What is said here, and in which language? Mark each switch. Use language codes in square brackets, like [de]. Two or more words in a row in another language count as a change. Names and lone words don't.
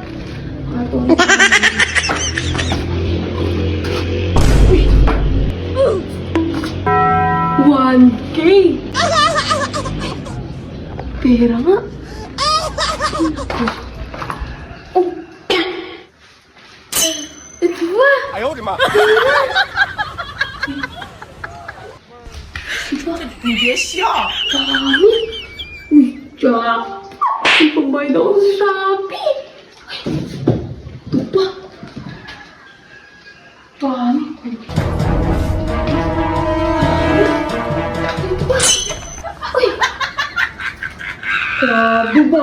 [tl] Matulog. Uy. 1K! Pera nga. Oh. Ito ba? [zh] 哎呦我的妈！ 你别笑。 [tl] Dami. Uy, Jack. May pambayad ako sa Shopee. Ay, ito pa. Dami. Ito pa. Uy. Grabe ba?